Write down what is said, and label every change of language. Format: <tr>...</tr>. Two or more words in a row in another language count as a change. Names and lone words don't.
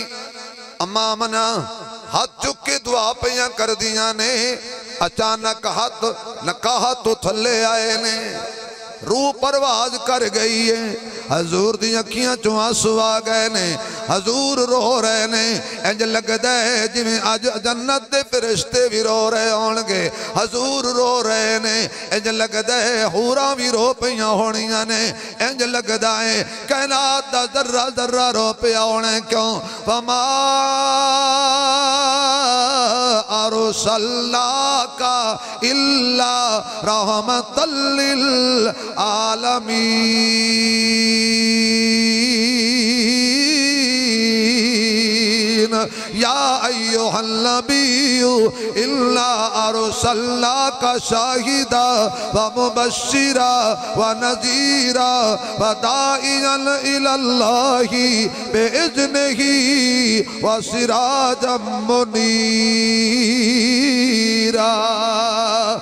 <pa>اماں منا ہاتھ چک کے دعا پیاں کر دیاں نے. اچانک ہاتھ نکاہ تو تھلے آئے نے. روح پرواز کر گئی ہے. حضور دی اکھیاں چوں آنسو آ گئے نے. حضور رو رہے نے. انج لگ دے جویں اج جنت دے فرشتے بھی رو رہے ہونگے. حضور رو رہے نے. انج لگ دے حوراں بھی رو پیاں ہونیاں نے. انج لگ دے کائنات دا ذرہ ذرہ رو پیا ہونے. کیوں؟</pa> <ar>فما ارسلناک الا رحمۃ للعالمین. یا ایہا النبی الا ارسلناک شاہدا ومبشرا ونذیرا وداعیا الی اللہ باذنہ وسراجا منیرا.</ar>